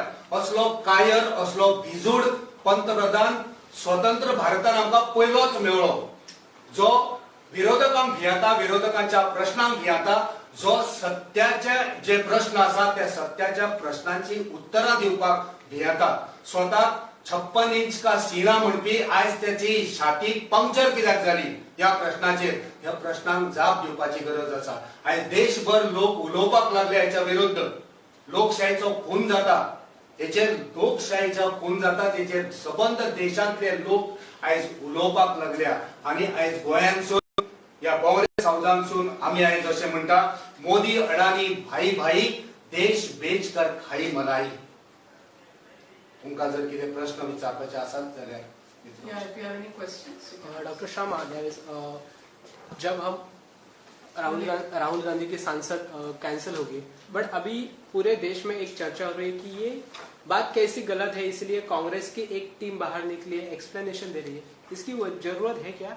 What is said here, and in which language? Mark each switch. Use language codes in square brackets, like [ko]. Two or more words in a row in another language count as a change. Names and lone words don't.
[kok] असलो कायर, असलो भिजूड पंतप्रधान स्वतंत्र भारतान आमकां पयलोच मेळ्ळो जो विरोधकांक भियेता, विरोधकांच्या प्रश्नांक भियेता, जो सत्याचे जे प्रश्न आसा त्या सत्याच्या प्रश्नांची उत्तरां दिवपाक भियेता. स्वता 56 [hi] इंच का सीना [kok] म्हणपी आयज त्याची छाती पंक्चर कित्याक जाली ह्या प्रश्नाचेर? ह्या प्रश्नांक जाप दिवपाची गरज आसा. आयज देशभर लोक उलोवपाक लागले हेच्या विरुद्ध. लोकशायेचो खून जाता हेचेर, लोकशायेचो खून जाता तेचेर सबंद देशांतले लोक आयज उलोवपाक लागल्या. आणि आयज गोंयांतसून या काँग्रेस हाऊसांतसून आमी आयज अशें म्हणटा मोदी अडानी [hi] भाई भाई देश बेच कर खाई मलाई. [kok] तुमकां जर कितें प्रश्न विचारपाचे आसात जाल्यार [en] Yeah, if you have any questions. [hi] डॉक्टर शर्मा, जब हम राहुल गांधी की सांसद कैंसिल होगी, बट अभी पूरे देश में एक चर्चा हो रही है कि ये बात कैसी गलत है, इसलिए कांग्रेस की एक टीम बाहर निकली है, एक्सप्लेनेशन दे रही है. इसकी जरूरत है क्या?